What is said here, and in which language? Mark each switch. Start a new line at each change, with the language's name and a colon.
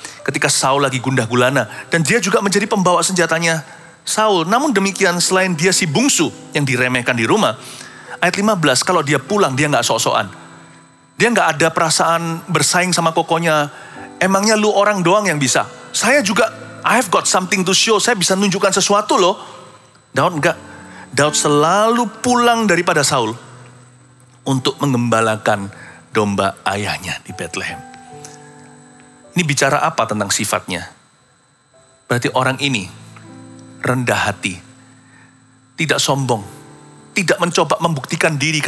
Indonesian: Ketika Saul lagi gundah gulana. Dan dia juga menjadi pembawa senjatanya Saul. Namun demikian, selain dia si bungsu yang diremehkan di rumah, ayat 15, kalau dia pulang, dia gak sok-sokan. Dia gak ada perasaan bersaing sama kokonya. Emangnya lu orang doang yang bisa? Saya juga,
English: I have got something to show.
Indonesian: Saya bisa nunjukkan sesuatu loh. Daud enggak. Daud selalu pulang daripada Saul untuk mengembalakan domba ayahnya di Bethlehem. Ini bicara apa tentang sifatnya? Berarti orang ini rendah hati, tidak sombong, tidak mencoba membuktikan diri.